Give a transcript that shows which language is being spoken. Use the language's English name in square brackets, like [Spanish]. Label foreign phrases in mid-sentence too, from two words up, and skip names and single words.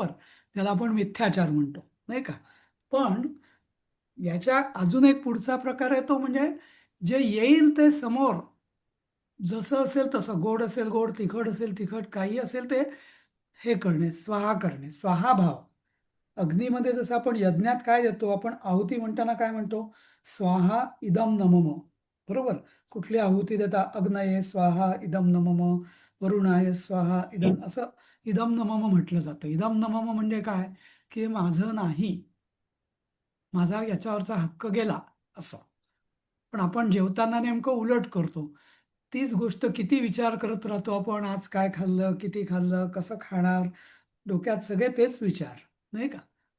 [Marathi] त्याला आपण मिथ्याचार म्हणतो, नाही का? पण याच्या अजून एक पुढचा प्रकार आहे, तो म्हणजे जे येईल ते समोर, जसं असेल तसं, गोड असेल गोड, तिखट असेल तिखट, काही असेल ते हे करणे, स्वाहा करणे, स्वाहाभाव. अग्नीमध्ये जसं आपण यज्ञात काय देतो, आपण आहुती म्हणताना काय म्हणतो? [Sanskrit] स्वाहा इदम नमम, [Marathi] बरोबर? कुठली आहुती देता? [Sanskrit] अग्नये स्वाहा इदम नमम, वरुणाय स्वाहा इदम, [Marathi] असं [Sanskrit] इदम नमम [Marathi] म्हटलं जातं. [Sanskrit] इदम नमम [Marathi] म्हणजे काय? की माझं नाही, माझा याच्यावरचा हक्क गेला, असं. पण आपण जेवताना नेमकं उलट करतो. तीच गोष्ट किती विचार करत राहतो आपण, आज काय खाल्लं, किती खाल्लं, कसं खाणार, डोक्यात सगळे तेच विचार, नाही का?